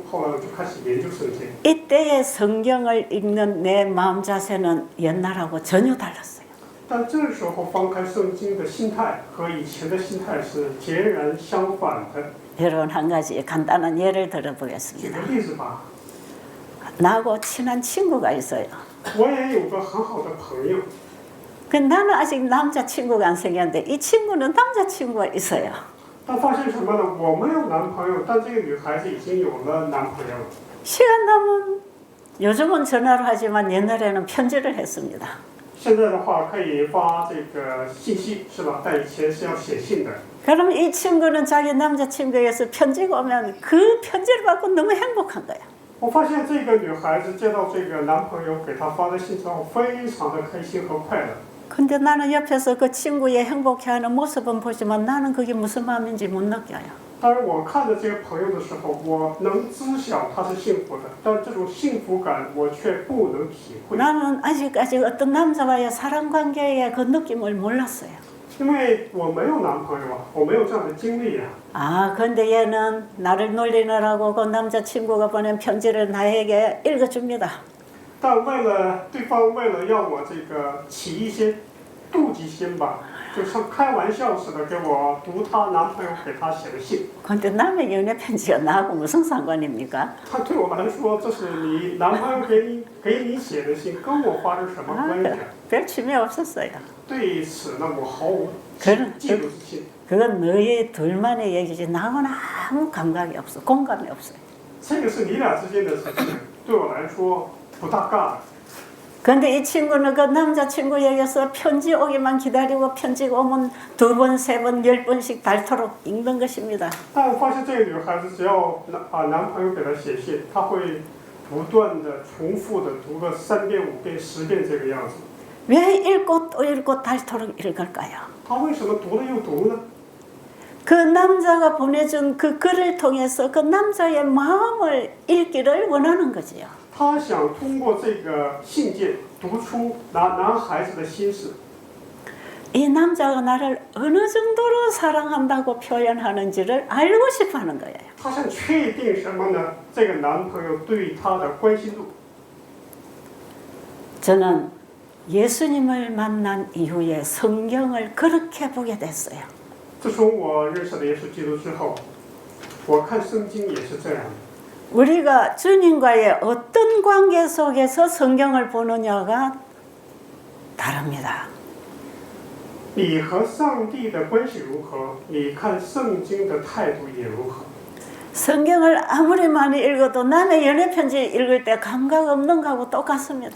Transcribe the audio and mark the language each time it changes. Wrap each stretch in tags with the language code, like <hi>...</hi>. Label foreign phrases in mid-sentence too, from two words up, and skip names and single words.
<zh>后来我就开始研究圣经。</zh> <ko>이때의 성경을 읽는 내 마음 자세는 옛날하고 전혀 달랐어요.</ko> <zh>但这时候翻开圣经的心态和以前的心态是截然相反的。</zh> <ko>여러분 한 가지 간단한 예를</ko> <zh>举</zh> <ko>들어보겠습니다.</ko> <zh>个例子吧，</zh> <ko>나하고 친한 친구가 있어요.</ko> <zh>我也有个很好的朋友，</zh> <ko>그 나는 아직 남자친구가 안 생겼는데 이 친구는 남자친구가 있어요.</ko> <zh>但发现什么呢？我没有男朋友，但这个女孩子已经有了男朋友了。</zh> <ko>시간 나면 요즘은 전화로 하지만 옛날에는 편지를 했습니다.</ko> <zh>现在的话可以发这个信息是吧？但以前是要写信的。</zh> <ko>그럼 이 친구는 자기 남자친구에게서 편지가 오면 그 편지를 받고 너무 행복한 거야.</ko> <zh>我发现这个女孩子接到这个男朋友给她发的信之后，非常的开心和快乐。</zh> <ko>근데 나는 옆에서 그 친구의 행복해하는 모습은 보지만 나는 그게 무슨 마음인지 못 느껴요.</ko> <zh>当然，我看着这个朋友的时候，我能知晓她是幸福的，但这种幸福感我却不能体会。</zh> <ko>나는 아직까지 어떤 남자와의 사랑 관계의 그 느낌을 몰랐어요.</ko> <zh>因为我没有男朋友我没有这样的经历</zh> <ko>아, 근데 얘는 나를 놀리느라고 그 남자친구가 보낸 편지를 나에게 읽어줍니다.</ko> <zh>但对方为了让我这个起一些妒忌心吧，就像开玩笑似的给我读她男朋友给她写的信。</zh> <ko>근데 남의 연애 편지가 나하고 무슨 상관입니까?</ko> <zh>他对我来说，这是你男朋友给你写的信，跟我发生什么关系？</zh> <ko>별 취미 없었어요.</ko> <zh>对此呢，我毫无</zh> <ko>그런</ko> <zh>嫉妒之心。</zh> <ko>그건 너희 둘만의 얘기지 나하고는 아무 감각이 없어, 공감이 없어요.</ko> <zh>这个是你俩之间的事情，对我来说不大尬。</zh> <ko>근데 이 친구는 그 남자친구에게서 편지 오기만 기다리고 편지 오면 2번, 3번, 10번씩 닳도록 읽는 것입니다.</ko> <zh>但我发现这个女孩子只要男朋友给她写信，她会不断的重复的读个3遍、5遍、10遍这个样子。</zh> <ko>왜 읽고 또 읽고 닳도록 읽을까요?</ko> <zh>她为什么读了又读呢？</zh> <ko>그 남자가 보내준 그 글을 통해서 그 남자의 마음을 읽기를 원하는 거지요.</ko> <zh>她想通过这个信件读出男孩子的心事。</zh> <ko>이 남자가 나를 어느 정도로 사랑한다고 표현하는지를 알고 싶어 하는 거예요.</ko> <zh>她想确定什么呢？这个男朋友对她的关心度。</zh> <ko>저는 예수님을 만난 이후에 성경을 그렇게 보게 됐어요.</ko> <zh>自从我认识了耶稣基督之后，我看圣经也是这样的。</zh> <ko>우리가 주님과의 어떤 관계 속에서 성경을 보느냐가 다릅니다.</ko> <zh>你和上帝的关系如何？你看圣经的态度也如何？</zh> <ko>성경을 아무리 많이 읽어도 남의 연애 편지 읽을 때 감각 없는 거하고 똑같습니다.</ko>